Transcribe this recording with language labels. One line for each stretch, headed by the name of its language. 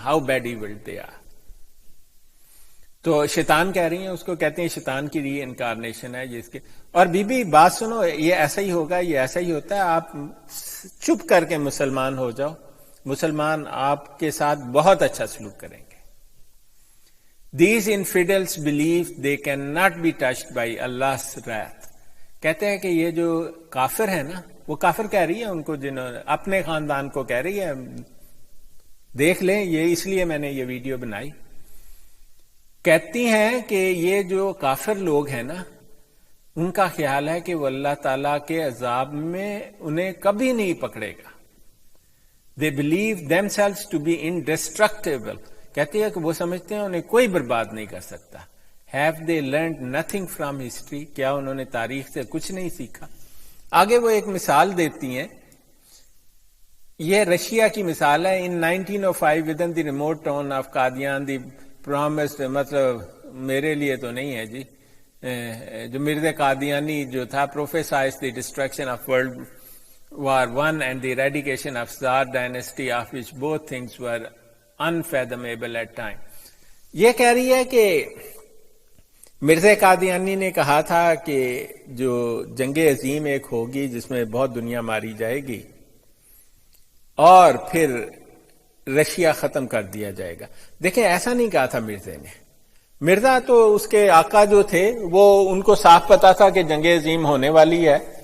English: How bad evolved they are.
Urdu: تو شیطان کہہ رہی ہیں، اس کو کہتے ہیں شیطان کی ری انکارنیشن ہے جس کے. اور بی بی بات سنو، یہ ایسا ہی ہوگا، یہ ایسا ہی ہوتا ہے. آپ چپ کر کے مسلمان ہو جاؤ، مسلمان آپ کے ساتھ بہت اچھا سلوک کریں گے.
English: These infidels believe they cannot be touched by Allah's wrath.
Urdu: کہتے ہیں کہ یہ جو کافر ہے نا، وہ کافر کہہ رہی ہے ان کو، جنہوں نے اپنے خاندان کو کہہ رہی ہے. دیکھ لیں، یہ اس لیے میں نے یہ ویڈیو بنائی. کہتی ہیں کہ یہ جو کافر لوگ ہیں نا، ان کا خیال ہے کہ وہ اللہ تعالیٰ کے عذاب میں انہیں کبھی نہیں پکڑے گا.
English: They believe themselves to be indestructible.
Urdu: کہتی ہے کہ وہ سمجھتے ہیں انہیں کوئی برباد نہیں کر سکتا.
English: Have they learned nothing from history?
Urdu: کیا انہوں نے تاریخ سے کچھ نہیں سیکھا؟ آگے وہ ایک مثال دیتی ہیں. یہ رشیا کی مثال ہے.
English: In 1905 within the remote town of Qadian the promised،
Urdu: مطلب میرے لیے تو نہیں ہے جی، جو مرزا قادیانی جو تھا،
English: prophesied the destruction of World War I and the eradication of Tsar dynasty, of which both things were unfathomable at time.
Urdu: یہ کہہ رہی ہے کہ مرزا قادیانی نے کہا تھا کہ جو جنگ عظیم ایک ہوگی جس میں بہت دنیا ماری جائے گی، اور پھر رشیا ختم کر دیا جائے گا. دیکھیں، ایسا نہیں کہا تھا مرزا نے. مرزا تو اس کے آقا جو تھے وہ ان کو صاف پتا تھا کہ جنگ عظیم ہونے والی ہے.